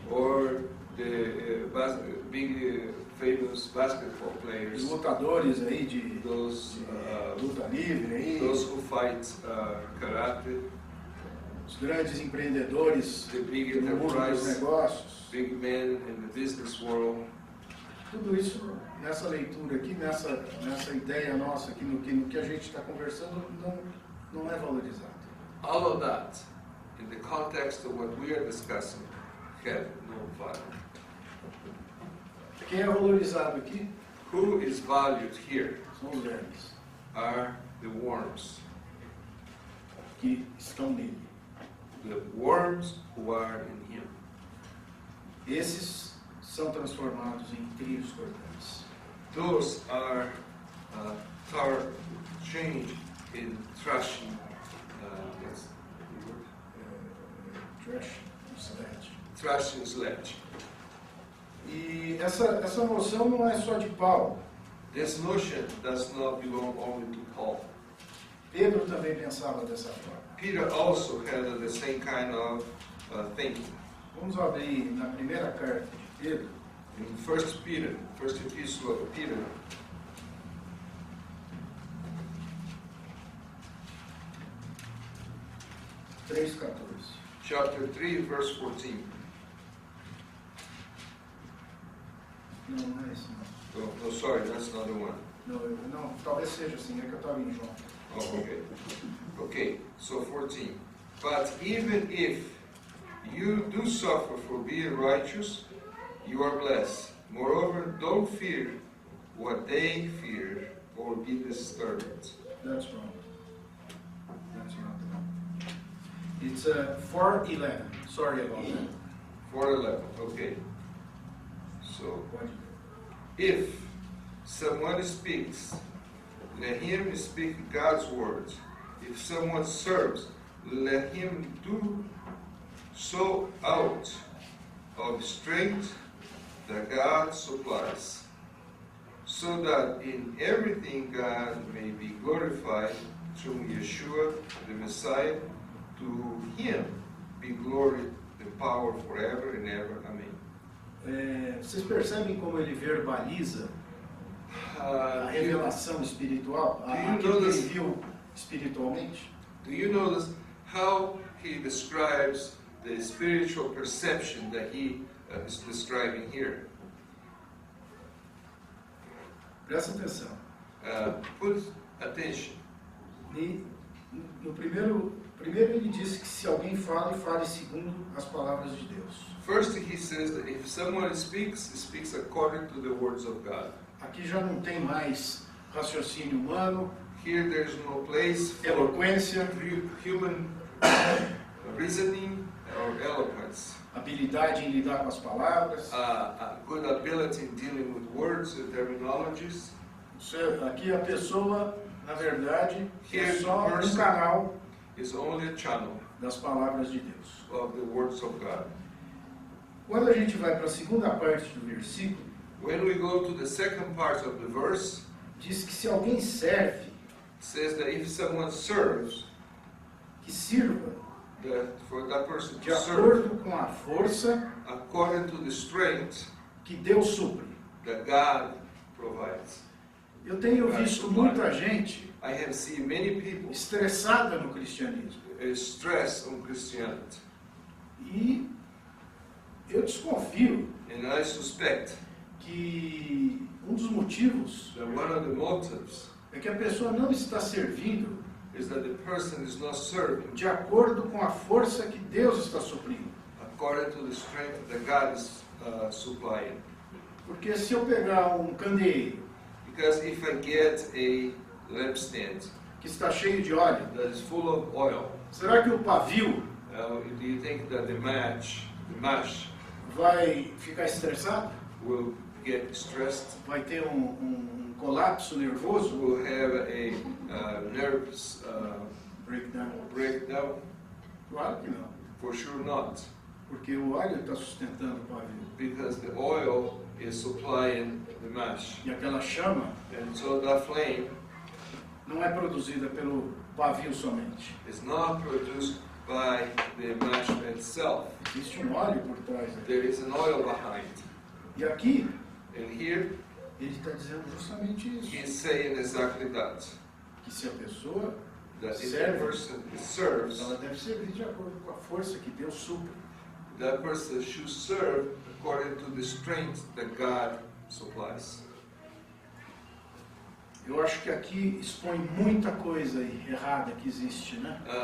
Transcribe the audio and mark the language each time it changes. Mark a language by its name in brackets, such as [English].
[English] or the big famous basketball [Portuguese] os [English] players, [Portuguese] lutadores aí de [English] those [Portuguese] luta livre aí, [English] those who fight karate, [Portuguese] os grandes empreendedores [English] the big [Portuguese] no mundo dos [English] enterprise, [Portuguese] negócios. [English] big men in the business world. [Portuguese] Tudo isso nessa leitura aqui, nessa ideia nossa aqui, no que a gente está conversando, não é valorizado. [English] All of that, in the context of what we are discussing, have no value. [Portuguese] Quem é valorizado aqui [English] Who is valued here [Portuguese] são os vermes, [English] are the worms. [Portuguese] que estão nele. [English] The worms who are in him. [Portuguese] Esses são transformados em trilhos cortantes. [English] Those are changed in thrashing. Yes, the word? Trash, sledge. Thrashing sledge. [Portuguese] E essa noção não é só de Paulo. [English] This notion does not belong only to Paul. [Portuguese] Pedro também pensava dessa forma. [English] Peter also had the same kind of thinking. [Portuguese] Vamos abrir na primeira carta de Pedro, [English] In 1 Peter, first epistle of Peter, [Portuguese] 3:14. [English] chapter 3, verse 14. [Portuguese] Não é esse não. [English] Oh, sorry, that's not the one. [Portuguese] Não, talvez seja assim, é que eu estava em João. [English] Oh, okay. Okay, so 14. But even if you do suffer for being righteous, you are blessed. Moreover, don't fear what they fear or be disturbed. That's wrong. That's not the one. It's 4:11. Sorry about that. 4:11, okay. So, [Portuguese] Pode. [English] if someone speaks, let him speak God's words. If someone serves, let him do so out of strength that God supplies, so that in everything God may be glorified through Yeshua, the Messiah. To him be glory and power forever and ever. Amen. [Portuguese] Vocês percebem como ele verbaliza a [English] Do [Portuguese] revelação espiritual, aquilo que ele viu espiritualmente? [English] you notice how he describes the spiritual perception that he is describing here? [Portuguese] Presta atenção. [English] Put attention. [Portuguese] E no primeiro ele disse que se alguém fala, fale segundo as palavras de Deus. [English] First, he says that if someone speaks, he speaks according to the words of God. [Portuguese] Aqui já não tem mais raciocínio humano, [English] Here, there's no place for [Portuguese] eloquência, [English] human reasoning or eloquence. [Portuguese] habilidade em lidar com as palavras. [English] A good ability in dealing with words and terminologies. [Portuguese] Aqui a pessoa, na verdade, é [English] Here, [Portuguese] só [English] the [Portuguese] um [English] person [Portuguese] canal [English] is only a channel [Portuguese] das palavras de Deus. [English] of the words of God. [Portuguese] Quando a gente vai para a segunda parte do versículo, [English] When we go to the second part of the verse, [Portuguese] diz que se alguém serve, [English] it says that if someone serves, [Portuguese] que sirva [English] for that person [Portuguese] de [English] to serve [Portuguese] acordo com a força [English] according to the strength [Portuguese] que Deus supre. [English] that God provides. [Portuguese] Eu tenho visto muita gente [English] I have seen many people [Portuguese] estressada no cristianismo. [English] stress on Christianity, [Portuguese] E eu desconfio [English] and I suspect [Portuguese] que um dos motivos [English] that one of the motives [Portuguese] é que a pessoa não está servindo [English] is that the person is not serving [Portuguese] de acordo com a força que Deus está suprindo. [English] according to the strength that God is supplying. [Portuguese] Porque se eu pegar um candeeiro [English] Because if I get a lampstand [Portuguese] que está cheio de óleo, [English] that is full of oil, [Portuguese] será que o pavio [English] do you think that the mash [Portuguese] vai ficar estressado? [English] will get stressed? [Portuguese] Vai ter um colapso nervoso? [English] Will have a nervous Breakdown? breakdown? [Portuguese] Claro que não. [English] For sure not, [Portuguese] Porque o óleo está sustentando o pavio. [English] because the oil is supplying the mash, [Portuguese] E aquela chama [English] and so that flame [Portuguese] não é produzida pelo pavio somente. [English] is not produced by the mash itself. [Portuguese] Existe um óleo por trás dele. [English] There is an oil behind. [Portuguese] E aqui, [English] And here [Portuguese] ele está dizendo justamente isso. [English] he's saying exactly that. [Portuguese] Que se a pessoa [English] That if a [Portuguese] serve, [English] person serves, [Portuguese] ela deve servir de acordo com a força que Deus supre. [English] that person should serve according to the strength that God supplies. [Portuguese] Eu acho que aqui expõe muita coisa errada que existe, né?